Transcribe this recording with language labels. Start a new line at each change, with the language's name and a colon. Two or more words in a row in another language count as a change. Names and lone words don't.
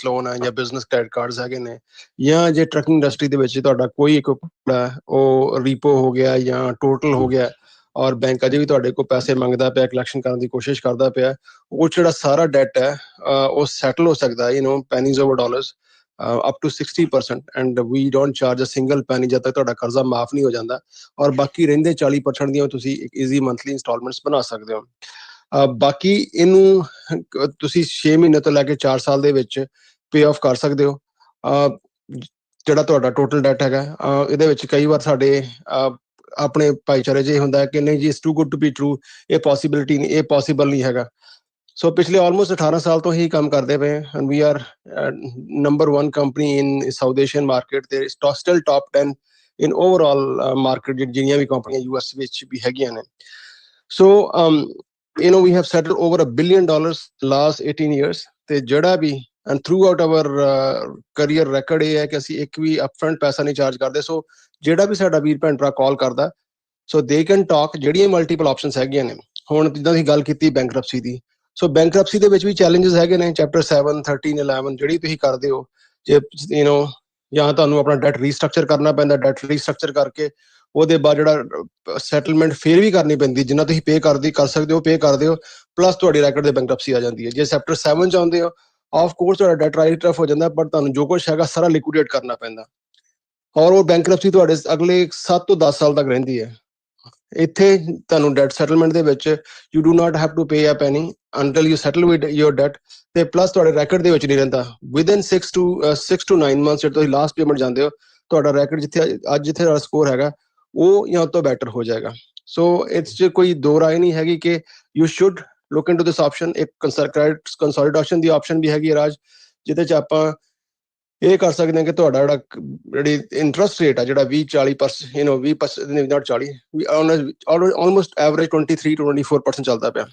Punjabi: ਲੋਨ ਹੈ, ਜਾਂ
English: business credit cards
Punjabi: ਹੈਗੇ ਨੇ, ਜਾਂ ਜੇ
English: trucking industry
Punjabi: ਦੇ ਵਿੱਚ ਤੁਹਾਡਾ ਕੋਈ ਇੱਕ ਉਹ ਰੀਪੋ ਹੋ ਗਿਆ ਜਾਂ ਟੋਟਲ ਹੋ ਗਿਆ, ਔਰ ਬੈਂਕ ਅਜੇ ਵੀ ਤੁਹਾਡੇ ਕੋਲ ਪੈਸੇ ਮੰਗਦਾ ਪਿਆ, ਕਲੈਕਸ਼ਨ ਕਰਨ ਦੀ ਕੋਸ਼ਿਸ਼ ਕਰਦਾ ਪਿਆ, ਉਹ ਜਿਹੜਾ ਸਾਰਾ ਡੈਟ ਹੈ ਉਹ ਸੈਟਲ ਹੋ ਸਕਦਾ,
English: pennies over dollars up to 60%, and we don't charge a single penny
Punjabi: ਜਦ ਤੱਕ ਤੁਹਾਡਾ ਕਰਜ਼ਾ ਮਾਫ ਨਹੀਂ ਹੋ ਜਾਂਦਾ, ਔਰ ਬਾਕੀ ਰਹਿੰਦੇ 40% ਦੀਆਂ ਤੁਸੀਂ ਇੱਕ
English: easy monthly installments
Punjabi: ਬਣਾ ਸਕਦੇ ਹੋ। ਬਾਕੀ ਇਹਨੂੰ ਤੁਸੀਂ 6 ਮਹੀਨੇ ਤੋਂ ਲੈ ਕੇ 4 ਸਾਲ ਦੇ ਵਿੱਚ
English: pay off
Punjabi: ਕਰ ਸਕਦੇ ਹੋ। ਜਿਹੜਾ ਤੁਹਾਡਾ
English: total debt
Punjabi: ਹੈਗਾ, ਇਹਦੇ ਵਿੱਚ ਕਈ ਵਾਰ ਸਾਡੇ ਆਪਣੇ ਭਾਈਚਾਰੇ 'ਚ ਇਹ ਹੁੰਦਾ ਕਿ ਨਹੀਂ ਜੀ,
English: it's too good to be true,
Punjabi: ਇਹ ਪੋਸੀਬਿਲਿਟੀ ਨਹੀਂ, ਇਹ ਪੋਸੀਬਲ ਨਹੀਂ ਹੈਗਾ। ਸੋ ਪਿਛਲੇ ਆਲਮੋਸਟ 18 ਸਾਲ ਤੋਂ ਹੀ ਕੰਮ ਕਰਦੇ ਪਏ,
English: and we are number 1 company in South Asian market,
Punjabi: ਤੇ
English: still top 10 in overall market
Punjabi: ਜਿੰਨੀਆਂ ਵੀ ਕੰਪਨੀਆਂ US ਵਿੱਚ ਵੀ ਹੈਗੀਆਂ ਨੇ।
English: ਸੋ we have settled over $1 billion last 18 years,
Punjabi: ਤੇ ਜਿਹੜਾ ਵੀ
English: and throughout our career record
Punjabi: ਇਹ ਹੈ ਕਿ ਅਸੀਂ ਇੱਕ ਵੀ upfront ਪੈਸਾ ਨਹੀਂ ਚਾਰਜ ਕਰਦੇ। ਸੋ ਜਿਹੜਾ ਵੀ ਸਾਡਾ ਵੀਰ ਭੈਣ ਭਰਾ ਕਾਲ ਕਰਦਾ, ਸੋ
English: they can talk,
Punjabi: ਜਿਹੜੀਆਂ
English: multiple options
Punjabi: ਹੈਗੀਆਂ ਨੇ। ਹੁਣ ਜਿੱਦਾਂ ਅਸੀਂ ਗੱਲ ਕੀਤੀ ਬੈਂਕਰਪਸੀ ਦੀ, ਸੋ ਬੈਂਕਰਪਸੀ ਦੇ ਵਿੱਚ ਵੀ ਚੈਲੰਜਸ ਹੈਗੇ ਨੇ, ਚੈਪਟਰ 7, 13, 11 ਜਿਹੜੀ ਤੁਸੀਂ ਕਰਦੇ ਹੋ, ਜੇ ਜਾਂ ਤੁਹਾਨੂੰ ਆਪਣਾ
English: debt restructure
Punjabi: ਕਰਨਾ ਪੈਂਦਾ,
English: debt restructure
Punjabi: ਕਰਕੇ ਉਹਦੇ ਬਾਅਦ ਜਿਹੜਾ ਸੈਟਲਮੈਂਟ ਫੇਰ ਵੀ ਕਰਨੀ ਪੈਂਦੀ, ਜਿੰਨਾ ਤੁਸੀਂ ਪੇ ਕਰ ਸਕਦੇ ਹੋ ਪੇ ਕਰਦੇ ਹੋ, ਪਲੱਸ ਤੁਹਾਡੀ ਰੈਕਡ ਦੇ ਬੈਂਕਰਪਸੀ ਆ ਜਾਂਦੀ ਹੈ। ਜੇ ਚੈਪਟਰ 7 ਚ ਆਉਂਦੇ ਹੋ,
English: of course
Punjabi: ਤੁਹਾਡਾ
English: debt write off
Punjabi: ਹੋ ਜਾਂਦਾ, ਪਰ ਤੁਹਾਨੂੰ ਜੋ ਕੁਛ ਹੈਗਾ ਸਾਰਾ ਲਿਕੁਇਡੇਟ ਕਰਨਾ ਪੈਂਦਾ, ਔਰ ਉਹ ਬੈਂਕਰਪਸੀ ਤੁਹਾਡੇ ਅਗਲੇ 7 ਤੋਂ 10 ਸਾਲ ਤੱਕ ਰਹਿੰਦੀ ਹੈ। ਇੱਥੇ ਤੁਹਾਨੂੰ
English: debt settlement
Punjabi: ਦੇ ਵਿੱਚ
English: you do not have to pay a penny until you settle with your debt,
Punjabi: ਤੇ ਪਲੱਸ ਤੁਹਾਡੇ ਰੈਕਡ ਦੇ ਵਿੱਚ ਨਹੀਂ ਰਹਿੰਦਾ। ਵਿਦਨ
English: 6 to 9 months
Punjabi: ਜਦੋਂ ਤੁਸੀਂ
English: last payment
Punjabi: ਜਾਂਦੇ ਹੋ, ਤੁਹਾਡਾ ਰੈਕਡ ਜਿੱਥੇ ਦਾ ਸਕੋਰ ਹੈਗਾ ਉਹ ਜਾਂ ਤੋਂ ਬੈਟਰ ਹੋ ਜਾਏਗਾ। ਸੋ ਇਟਸ 'ਚ ਕੋਈ ਦੋ ਰਾਏ ਨਹੀਂ ਹੈਗੀ ਕਿ
English: you should look into this option.
Punjabi: ਇੱਕ ਕੰਸੋਲੀਡੇਸ਼ਨ ਦੀ ਆਪਸ਼ਨ ਵੀ ਹੈਗੀ ਰਾਜ, ਜਿਹਦੇ 'ਚ ਆਪਾਂ ਇਹ ਕਰ ਸਕਦੇ ਹਾਂ ਕਿ ਤੁਹਾਡਾ ਜਿਹੜੀ
English: interest rate
Punjabi: ਆ, ਜਿਹੜਾ 20-40%, 20% ਨਾਟ 40,
English: almost average
Punjabi: 23 to 24% ਚੱਲਦਾ ਪਿਆ।